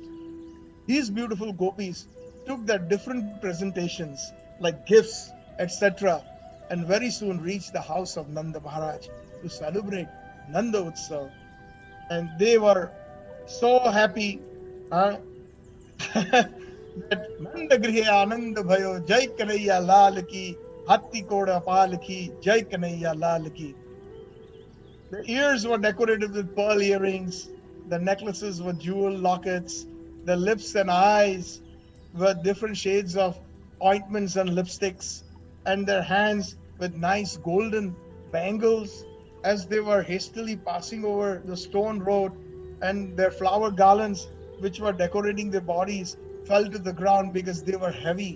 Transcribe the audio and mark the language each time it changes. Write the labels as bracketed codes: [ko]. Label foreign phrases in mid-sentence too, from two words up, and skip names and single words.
[en] These beautiful gopis took their different presentations like gifts, etc., and very soon reached the house of Nanda Maharaj to celebrate Nanda Utsav. And they were so happy that [hi] नंद गृहे आनंद भयो, जय कन्हैया लाल की, हाथी घोड़ा पाल की, जय कन्हैया लाल की, hatti koda pal ki, jai kanaiya lal ki. [en] The ears were decorated with pearl earrings. The necklaces were jewel lockets. The lips and eyes were different shades of ointments and lipsticks, and their hands with nice golden bangles as they were hastily passing over the stone road, and their flower garlands, which were decorating their bodies, fell to the ground because they were heavy.